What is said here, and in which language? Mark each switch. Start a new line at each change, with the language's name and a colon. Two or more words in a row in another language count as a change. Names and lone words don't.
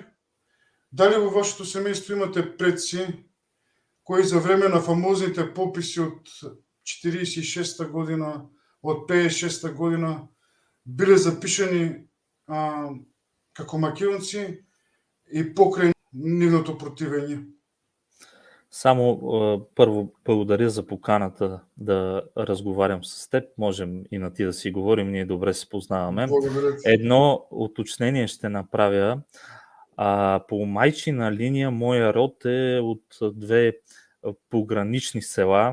Macedonian: Дали во вашето семейство имате предци кои за време на фамозните пописи од 46-та година, од 56-та година биле запишани како македонци и покрај нивното противење?
Bulgarian: Само първо благодаря за поканата да разговарям с теб.
Macedonian: Можем и на ти да си говорим, ние добре се познаваме.
Bulgarian: Благодаря ти. Едно уточнение ще направя. По майчина линия моя род е от две погранични села.